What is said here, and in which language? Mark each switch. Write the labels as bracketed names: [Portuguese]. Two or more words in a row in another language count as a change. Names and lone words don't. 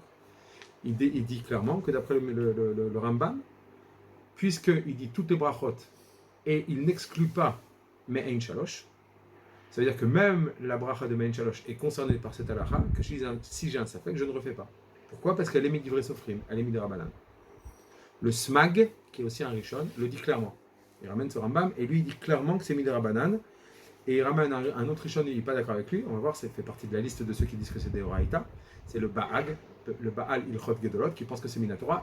[French] Il dit clairement que d'après le Rambam, puisqu'il dit toutes les brachot, et il n'exclut pas Me'ein Shalosh, ça veut dire que même la bracha de Me'ein Shalosh est concernée par cette halakha, que si j'ai un safek, je ne refais pas. Pourquoi? Parce qu'elle est [Hebrew] midivre sofrim, [French] elle est midrabanan. Le Smag, qui est aussi un Rishon, le dit clairement. Il ramène ce Rambam et lui il dit clairement que c'est midrabanan. Et il ramène un autre Rishon, il n'est pas d'accord avec lui. On va voir, ça fait partie de la liste de ceux qui disent que c'est des Horaïta. C'est le Baal Ilchot Gedolot, qui pense que c'est Minatora.